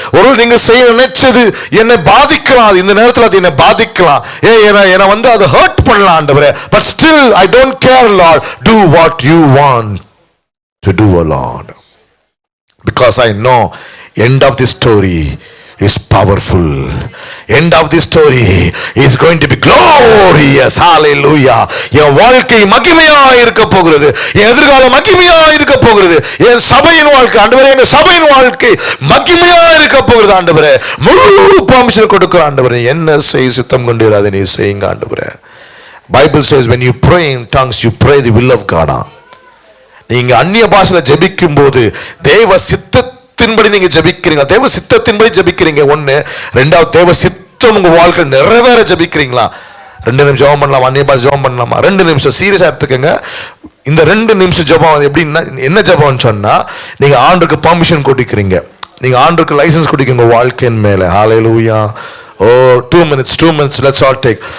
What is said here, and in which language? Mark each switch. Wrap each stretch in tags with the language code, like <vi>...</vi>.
<ta>ஒருவேளை நீங்க செய்ய நினைச்சது என்னை பாதிக்கலாம், இந்த நேரத்தில் அது என்னை பாதிக்கலாம், என்னை அதை ஹர்ட் பண்ணலாம் ஆண்டவரே,</ta> <en>But still I don't care Lord, do what you want to do, O Lord, because I know end of the story is powerful. End of the story is going to be glorious. Hallelujah.</en> <ta>என் வாழ்க்கை மகிமையா இருக்க போகிறது, என் எதிர்காலம் மகிமையா இருக்க போகிறது, என் சபையின் வாழ்க்கை ஆண்டவரே, என் சபையின் வாழ்க்கை மகிமையா இருக்க போகிறது ஆண்டவரே. முழு பெர்மிஷன் கொடுக்கிற ஆண்டவரே, என்ன செய்ய சித்தம் கொண்டு அதை நீ செய்யுங்க ஆண்டவரே.</ta> <en>Bible says when you pray in tongues, you pray the will of God.</en> <ta>நீங்க அந்நிய பாஷையில ஜெபிக்கும் போது தேவ சித்தத்தின்படி நீங்க ஜெபிக்கிறீங்க, தேவ சித்தத்தின்படி ஜெபிக்கிறீங்க. ஒண்ணு. ரெண்டாவது, தேவ சித்தம் உங்க வாழ்க்கை நிறைவேற ஜெபிக்கிறீங்களா? 2 நிமிஷம் ஜெபம் பண்ணலாம், அந்நிய பாஷை ஜெபம் பண்ணலாமா? 2 நிமிஷம் சீரியஸா எடுத்துக்கங்க. இந்த 2 நிமிஷம் ஜெபம் எப்படின்னா, என்ன ஜெபம்னு சொன்னா, நீங்க ஆண்டவருக்கு பெர்மிஷன் கொடுக்கிறீங்க, நீங்க ஆண்டவருக்கு லைசன்ஸ் கொடுக்கிறீங்க வாழ்க்கையின் மேல. ஹalleluya.</ta> <en>Oh, 2 minutes, let's all take.</en>